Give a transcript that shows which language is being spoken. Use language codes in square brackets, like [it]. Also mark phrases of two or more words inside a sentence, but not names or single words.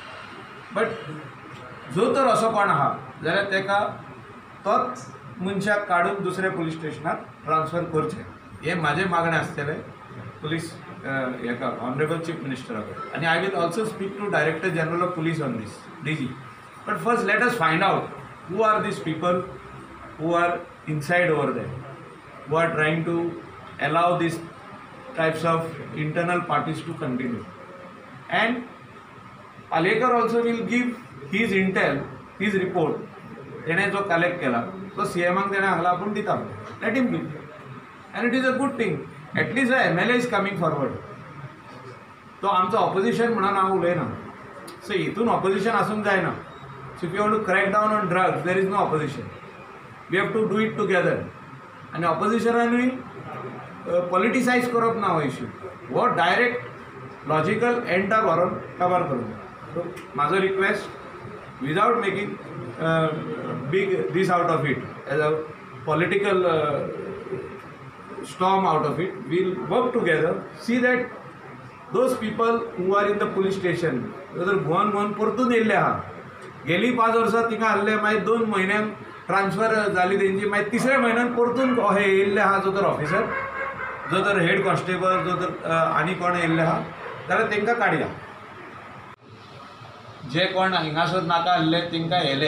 [kok] बट जो तर असो कोण आहा जाल्यार तेका तोच मनशाक काडून दुसऱ्या पुलीस स्टेशनार ट्रान्सफर करचें, हें म्हाजें मागणें आसतलें पुलीस हेका [en] honorable chief minister [kok] कडेन. [en] आनी I will also speak to Director General of Police on this, DG. but first let us find out who are these people who are inside over there, who are trying to allow these types of internal parties to continue. And Palekar also will give his intel, his report, [kok] तेणे जो कलेक्ट केला तो CMाक तेणे सांगला आपूण दिता, [en] let him give. And it is a good thing. At least the MLA is coming forward. [kok] तो आमचो ऑपोजिशन म्हणून हांव उलयना. सो हितून ऑपोजिशन आसूंक जायना. [en] so if you want to crack down on drugs there is no opposition. We have to do it together. And oppositionally politicize [kok] करप ना हो इश्यू, वो [en] direct logical [kok] एंडा व्हरून कवर करूं. सो म्हाजो रिक्वेस्ट, [en] without making big this out of it as a political storm out of it, we'll work together, see that those people who are in the police station, [kok] जर गोवन परतून येयल्ले आहा, गेली 5 वर्सां थिंगा आहले, मागीर 2 म्हयन्यान ट्रान्सफर जाली तेंची, मागीर 3ऱ्या म्हयन्यान परतून हे येयल्ले आहा जो तर ऑफिसर, जो तर [en] head constable, [kok] जो तर आनी कोण येयल्ले आहा, जाल्यार तेंकां काडया. जे कोण हिंगासर नाका आहले तेंकां येयले.